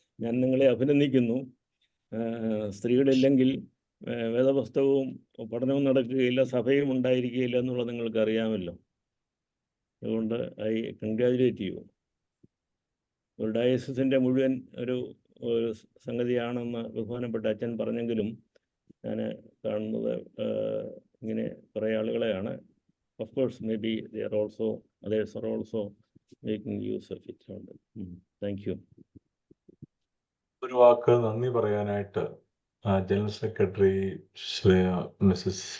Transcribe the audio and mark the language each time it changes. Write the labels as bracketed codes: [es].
[ml] ഞാൻ നിങ്ങളെ അഭിനന്ദിക്കുന്നു. സ്ത്രീകളില്ലെങ്കിൽ വേദപുസ്തകവും പഠനവും നടക്കുകയില്ല, സഭയും ഉണ്ടായിരിക്കുകയില്ല എന്നുള്ളത് നിങ്ങൾക്ക് അറിയാമല്ലോ. അതുകൊണ്ട് [en] I congratulate [ml] ചെയ്യൂ. ഒരു ഡയസിസിൻ്റെ മുഴുവൻ ഒരു സംഗതിയാണെന്ന് ബഹുമാനപ്പെട്ട അച്ഛൻ പറഞ്ഞെങ്കിലും ഞാൻ കാണുന്നത് ഇങ്ങനെ കുറേ ആളുകളെയാണ്. [en] Of course may be others are also making use of it. Thank you. [ml] ഒരു വാക്ക് നന്ദി പറയാനായിട്ട് ജനറൽ സെക്രട്ടറി മിസ്സസ്